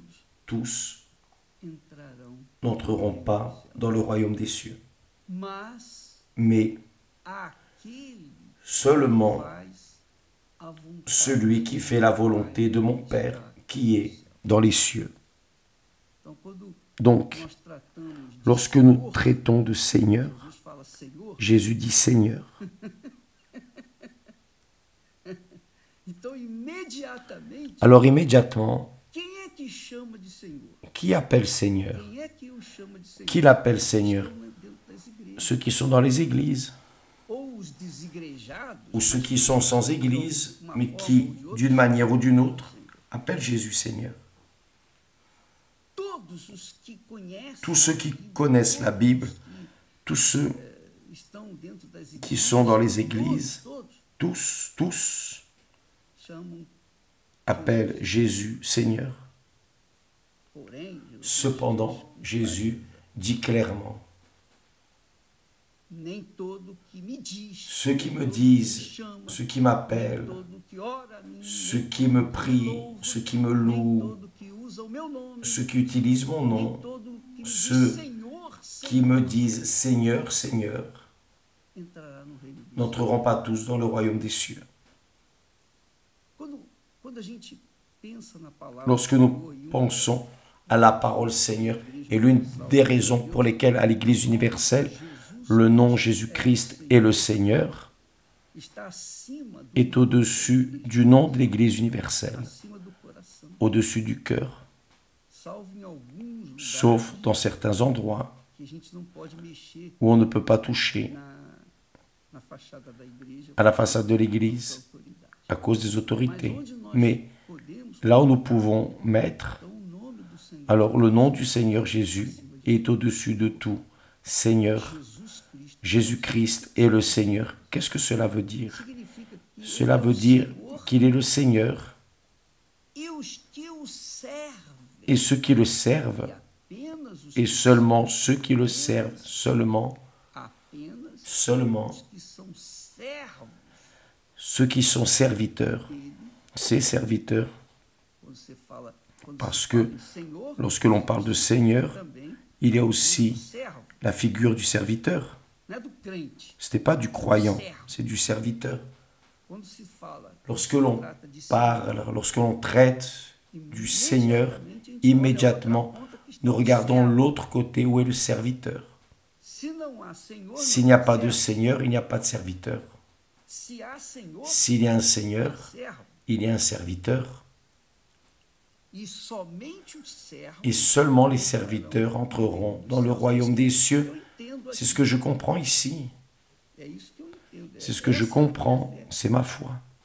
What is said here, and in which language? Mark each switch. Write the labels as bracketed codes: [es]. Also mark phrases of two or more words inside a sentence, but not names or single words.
[fr] tous [pt] entrarão. [fr] n'entreront pas dans le royaume des cieux. [pt] Mas [fr] Mais [pt] aquele [fr] seulement [pt] faz a vontade [fr] celui qui fait la volonté de mon Père qui est dans les cieux. [pt] Então, quando [fr] Donc, [pt] nós tratamos de [fr] lorsque nous [pt] Senhor, [fr] traitons de Seigneur, [pt] Jesus fala Senhor, [fr] Jésus dit Seigneur. [pt] então imediatamente, [fr] Alors immédiatement, [pt] quem é que chama de Senhor? [fr] qui appelle Seigneur? [pt] Quem é que o chama de Senhor? [fr] Qui l'appelle Seigneur? [pt] Estão dentro das igrejas. [fr] Ceux qui sont dans les églises, [pt] Ou os desigrejados, [fr] ou ceux qui sont sans église, mais qui, d'une manière ou d'une autre, appellent Jésus Seigneur. [pt] todos os que conhecem, [fr] Tous ceux qui connaissent la Bible, tous ceux [pt] estão dentro das igrejas, [fr] qui sont dans les églises, [pt] todos [fr] tous [pt] chamam, [fr] appellent Jésus Seigneur. [pt] porém, [fr] Cependant, Jésus dit clairement, [pt] nem todo que me diz, [fr] ceux qui me [pt] todo que [fr] disent, [pt] chama, [fr] ceux qui [pt] nem [fr] m'appellent, [pt] todo que ora a mim, [fr] ceux [pt] nem [fr] qui [pt] todo [fr] me [pt] que [fr] prient, [pt] louva, [fr] ceux qui me [pt] nem [fr] louent, [pt] todo que usa o meu nome, [fr] ceux qui utilisent mon [pt] nem [fr] nom, [pt] todo que me [fr] ceux [pt] diz Senhor, [fr] qui me disent Seigneur, Seigneur, [pt] entrará no reino de Deus. [fr] n'entreront pas tous dans le royaume des cieux. [pt] Quando a gente pensa na palavra [fr] Lorsque [pt] Senhor, [fr] nous [pt] e uma [fr] pensons à la parole Seigneur, et l'une des raisons pour lesquelles à l'Église universelle, le nom Jésus-Christ est le Seigneur, [pt] está acima do, [fr] est au-dessus du nom de l'Église universelle, [pt] acima do coração, [fr] au-dessus du cœur, [pt] salvo em alguns lugares [fr] sauf dans certains endroits [pt] que a gente não pode mexer [fr] où on ne peut pas toucher [pt] na fachada da igreja [fr] à la façade de [pt] por [fr] l'Église [pt] autoridade. [fr] à cause des autorités. [pt] Mas onde nós [fr] Mais [pt] podemos, [fr] là où nous pouvons mettre, [pt] então o nome do Senhor [fr] alors le nom du Seigneur Jésus est au-dessus de tout. Seigneur, Jesus Cristo Jésus-Christ est le Seigneur. Qu'est-ce que cela veut dire? [pt] significa que [fr] Cela [pt] ele é [fr] veut [pt] o [fr] dire [pt] Senhor [fr] qu'il est le Seigneur [pt] e os que o servem, [fr] et ceux qui le servent, [pt] e apenas os [fr] et [pt] que [fr] seulement ceux qui le servent, seulement [pt] apenas os que são servos [fr] ceux qui sont serviteurs, [pt] dele. [fr] ses serviteurs, [pt] Quando você fala, quando [fr] parce [pt] se [fr] que [pt] fala em Senhor, [fr] lorsque l'on parle de Seigneur, [pt] também [fr] il y a [pt] do [fr] aussi [pt] servo, [fr] la figure du serviteur. [pt] não é do crente. [fr] Ce n'est pas du croyant, c'est du serviteur. [pt] Quando se fala, [fr] Lorsque l'on [pt] trata de [fr] parle, lorsque l'on traite du Seigneur, [pt] imediatamente a gente olha a [fr] immédiatement, [pt] outra ponta que está [fr] nous [pt] o [fr] regardons [pt] servo. [fr] l'autre côté où est le serviteur. [pt] Se não há Senhor, [fr] S'il [pt] não [fr] n'y a [pt] há [fr] pas de [pt] servo. [fr] Seigneur, il n'y a pas de serviteur. S'il y a un Seigneur, il y a un serviteur. Et seulement les serviteurs entreront dans le royaume des cieux. C'est ce que je comprends ici. C'est ce que je comprends, c'est ma foi.